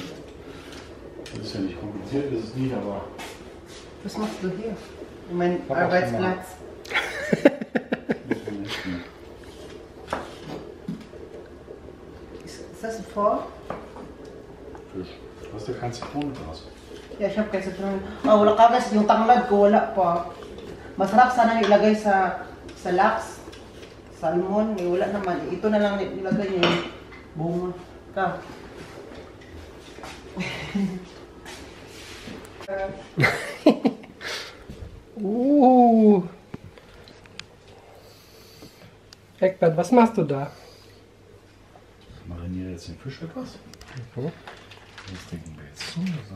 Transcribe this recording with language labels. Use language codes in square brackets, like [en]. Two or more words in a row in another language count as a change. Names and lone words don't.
[de] Das ist ja nicht kompliziert, ist es nicht, aber Was machst du hier? Mein Hab auch Arbeitsplatz. muss man nicht mehr. Ist das vor? Fisch. Du hast ja kein Zitronengras. Yeah, [tl] siya kasi ito. Wala ka guys, yung tanglad ko wala pa. Masarap sana ilagay sa lax. Salmon, wala naman. Ito na lang nilagay niya yung bunga. Ka. [de] Eckbert, was machst du da? Ich mariniere jetzt den Fisch etwas. Das trinken wir jetzt zu.